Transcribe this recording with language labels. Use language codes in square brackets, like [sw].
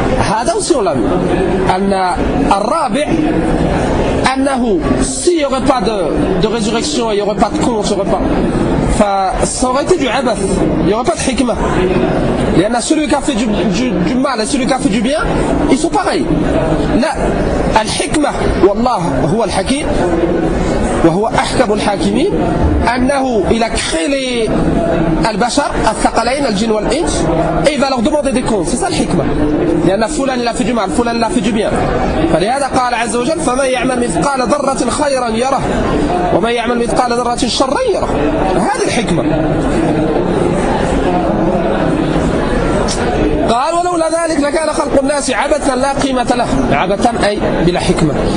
[ar] هذا وصول أن الرابع أنه [fr] s'il n'y aurait pas de résurrection, il n'y aurait pas de con, il n'y aurait pas. Ça aurait été du abath, il n'y aurait pas de hikmah. Il y en a celui qui a fait du mal et celui qui a fait du bien, ils sont pareils. Là, الحكمة, [ar] والله هو الحكيم, وهو أحكم الحاكمين, [fr] أنه il a créé les البشر, [ar] الثقلين, الجن والإنس, [fr] et il va leur demander des comptes. C'est ça الحكمة. Il y en a فلان, il a fait du mal, فلان, il a fait du bien. [ar] فلهذا قال عز وجل, فمن يعمل مثقال ذرة خيرا يره, ومن يعمل مثقال ذرة شرا يره. هذه الحكمة. قال ولولا ذلك لكان خلق الناس عبثا لا قيمة له. عبثا أي بلا حكمة.